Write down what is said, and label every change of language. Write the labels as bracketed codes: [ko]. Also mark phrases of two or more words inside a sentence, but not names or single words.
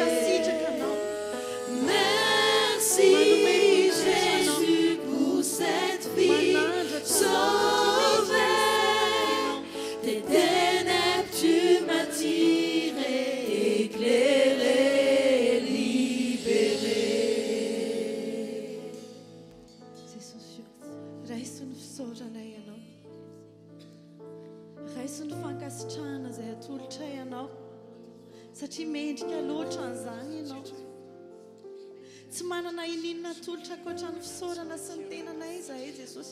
[fr] Merci Jésus pour cette vie sauvée. Des ténèbres tu m'as tiré, éclairé, libéré. [mg] Raisin'ny fankasitrahana izay atolotra ianao satria mendrika loatra an'izany ianao. Tsy manana ininona atolotra ankoatra ny fisaorana sy ny tenanay izahay Jesosy.